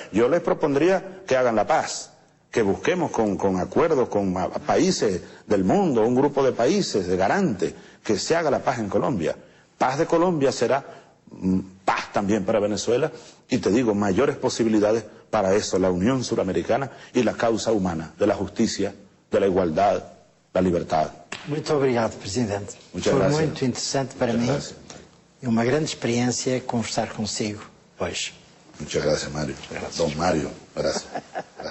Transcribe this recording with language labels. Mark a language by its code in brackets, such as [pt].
[es] Yo les propondría que hagan la paz, que busquemos con acuerdos con países del mundo, un grupo de países, de garantes, que se haga la paz en Colombia. Paz de Colombia será paz también para Venezuela, y te digo, mayores posibilidades para eso, la Unión Suramericana y la causa humana, de la justicia, de la igualdad, la libertad. [pt] Muito obrigado, Presidente. [es] Muchas [pt] Foi [es] gracias. [pt] muito interessante para mim. E uma grande experiência conversar consigo hoje. [es] Muchas gracias, Mario. Don Mario, gracias.